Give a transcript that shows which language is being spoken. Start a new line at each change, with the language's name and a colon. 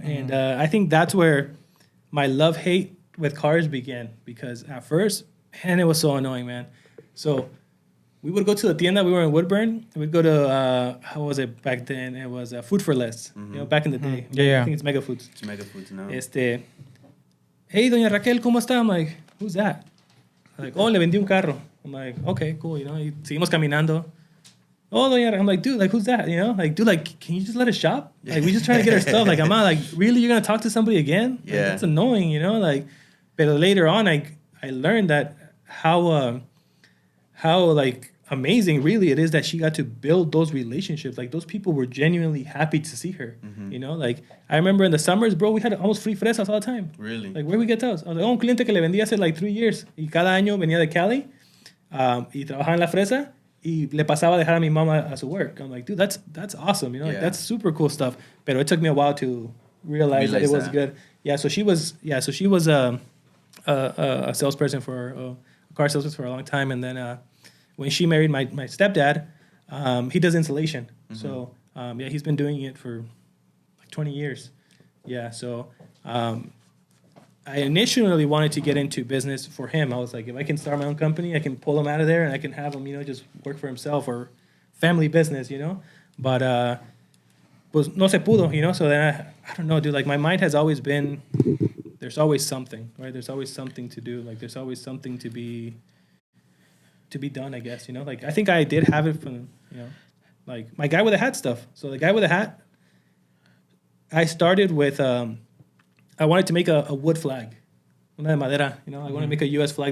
English: And I think that's where my love-hate with cars began. Because at first, man, it was so annoying, man. So we would go to the tienda. We were in Woodburn. We'd go to, how was it back then? It was Food for Less, you know, back in the day. Yeah. I think it's Mega Foods. It's Mega Foods now.
Spanish: Hey, doña Raquel, ¿cómo está?
English: I'm like, who's that? Like, oh,
Spanish: le vendí un carro.
English: I'm like, okay, cool, you know.
Spanish: Y seguimos caminando.
English: Oh, doña Raquel. I'm like, dude, like, who's that? You know, like, dude, like, can you just let us shop? Like, we just trying to get our stuff. Like, I'm not like, really, you're gonna talk to somebody again? Like, Yeah. that's annoying, you know. Like, but later on, I learned that how like amazing really it is that she got to build those relationships. Like, those people were genuinely happy to see her. You know, like, I remember in the summers, bro, we had almost free fresas all the time. Really? Like, where we get those? I was like, oh,
Spanish: un cliente que le vendía hace
English: like 3 years.
Spanish: Y cada año venía de Cali y trabajaba en la fresa y le pasaba a dejar a mi mamá a su
English: work. I'm like, dude, that's awesome. You know, like, Yeah. that's super cool stuff. But it took me a while to realize that it was good. Yeah, so she was a salesperson for a car salesperson for a long time. And then when she married my stepdad, he does insulation. So yeah, he's been doing it for like 20 years. Yeah, so I initially wanted to get into business for him. I was like, if I can start my own company, I can pull him out of there and I can have him, you know, just work for himself or family business, you know. But
Spanish: pues no se pudo,
English: you know. So then I don't know, dude. Like, my mind has always been, there's always something, right? There's always something to do. Like, there's always something to be done, I guess, you know. Like, I think I did have it from, you know, like my guy with the hat stuff. So the guy with the hat, I started with I wanted to make a wood flag,
Spanish: una de madera,
English: you know. I want to make a U.S. flag.